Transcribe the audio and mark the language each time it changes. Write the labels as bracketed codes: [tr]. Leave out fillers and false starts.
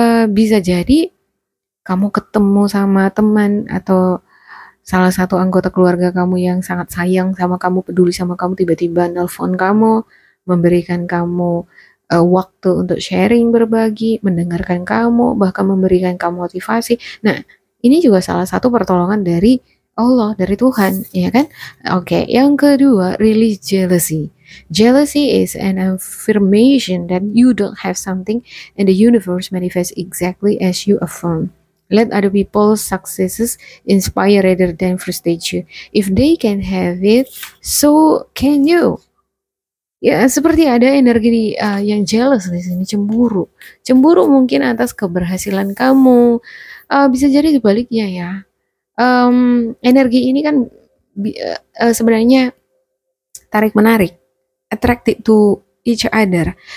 [id] Bisa jadi kamu ketemu sama teman atau salah satu anggota keluarga kamu yang sangat sayang sama kamu, peduli sama kamu, tiba-tiba nelpon kamu, memberikan kamu waktu untuk sharing, berbagi, mendengarkan kamu, bahkan memberikan kamu motivasi. Nah, ini juga salah satu pertolongan dari Allah, dari Tuhan, ya kan? Oke, yang kedua, [en] release jealousy. Jealousy is an affirmation that you don't have something and the universe manifests exactly as you affirm. Let other people's successes inspire rather than frustrate you. If they can have it, so can you. [id] Ya, seperti ada energi yang jealous di sini, cemburu. Cemburu mungkin atas keberhasilan kamu. Bisa jadi sebaliknya ya. Energi ini kan sebenarnya tarik-menarik, [en] attracted to each other.